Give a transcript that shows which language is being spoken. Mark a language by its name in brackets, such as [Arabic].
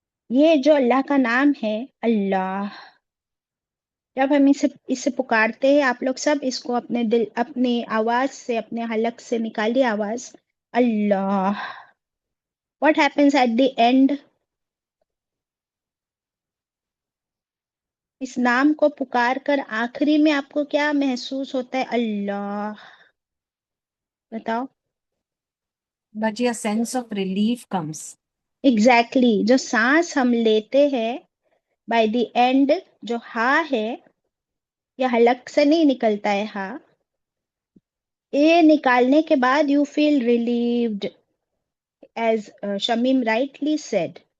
[Hindi] ये जो अल्लाह का नाम है अल्लाह, जब हम इसे इसे पुकारते हैं, आप लोग सब इसको अपने दिल, अपनी आवाज से, अपने हलक से निकालिए आवाज, अल्लाह। [English] What happens at the end? [Hindi] इस नाम को पुकार कर आखिरी में आपको क्या महसूस होता है? अल्लाह, बताओ। [English] बाजी, a sense of relief comes. [Hindi] Exactly जो सांस हम लेते हैं [English] by the end, [Hindi] जो हा है, या हलक से नहीं निकलता है हा, ये निकालने के बाद [English] You feel relieved, as Shamim rightly said.